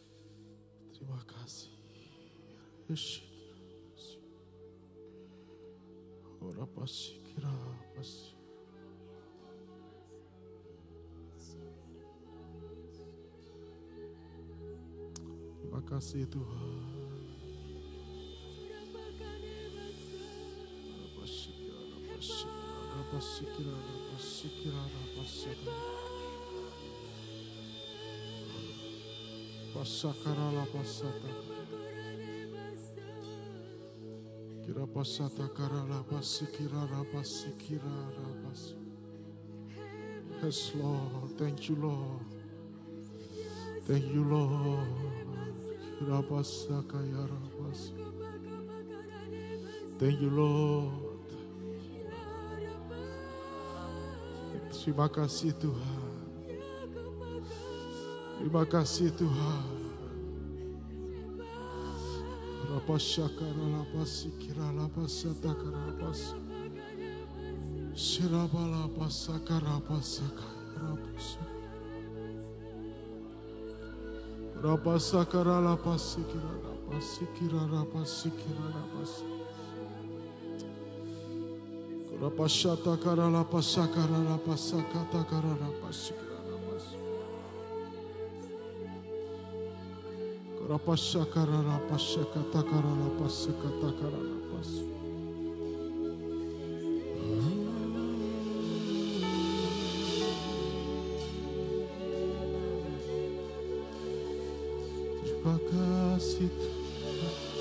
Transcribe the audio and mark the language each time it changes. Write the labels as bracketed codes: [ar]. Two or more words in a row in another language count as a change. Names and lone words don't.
[id] Terima kasih Ora pasi kira pasi. Terima kasih Tuhan. Pasakara la pasata. Kira pasata kara la pasikira la pasikira la pas. [en] Yes Lord, thank you Lord. Thank you Lord. Kira pasaka ya la pas. Thank you Lord. [id] Terima kasih Tuhan. Terima kasih Tuhan. Rapashakara lapasikira lapasataka lapas. Shirabala pasakara pasaka rapas. Rapasakara lapasikira lapasikira lapasikira lapas. Rapashata kara lapasakara lapasakata kara lapasikira lapas. Rapashakara lapasakata kara lapasakata kara lapas. Terima kasih Tuhan.